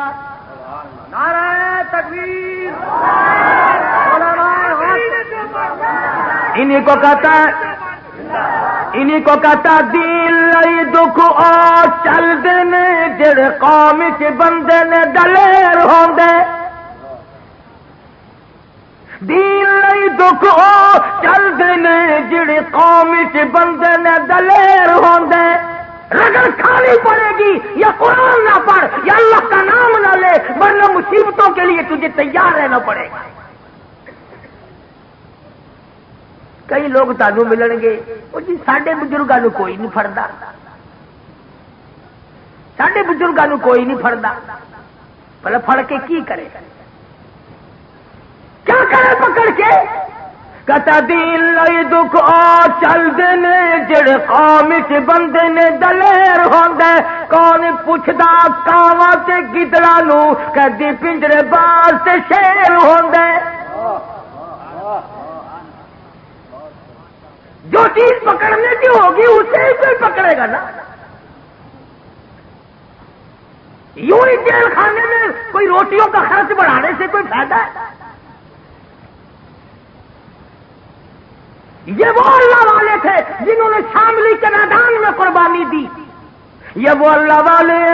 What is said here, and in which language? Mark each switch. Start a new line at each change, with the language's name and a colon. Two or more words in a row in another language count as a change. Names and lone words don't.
Urdu: نعرہ تکبیر! انہیں کو کہتا ہے، انہیں کو کہتا
Punjabi: دین لئی دکھ اور چل دینے جڑے قوم کے بندے نے دلیر ہوندے، دین لئی دکھ اور چل دینے جڑے قوم کے بندے نے دلیر ہوندے۔
Urdu: رگڑ کھانی پڑے گی، یا قرآن نہ پڑھ یا اللہ کا نام نہ لے، ورنہ مصیبتوں کے لیے تجھے تیار رہنا پڑے گا۔
Punjabi: کئی لوگ تانوں ملن گے وہ جی ساڈے بزرگاں نوں کوئی نہیں پھڑدا، ساڈے بزرگاں نوں کوئی نہیں پھڑدا، بھلا پھڑ کے کی کرے،
Urdu: کیا کرے پکڑ کے؟
Punjabi: کہتا دین لئی دکھ آ چل دینے جڑے قوم کے بندے نے دلیر ہوندے، کون پوچھدا کاواں تے گدڑاں نوں، کدی پنجرے باز تے شیر ہوندے۔
Urdu: جو چیز پکڑنے کی ہوگی اسے ہی کوئی پکڑے گا نا۔ یوں ہی جیل خانے میں کوئی روٹیوں کا خرچ بڑھانے سے کوئی فائدہ ہے؟ یہ وہ اللہ والے تھے جنہوں نے شاملی کے میدان میں قربانی دی، یہ وہ اللہ والے ہیں۔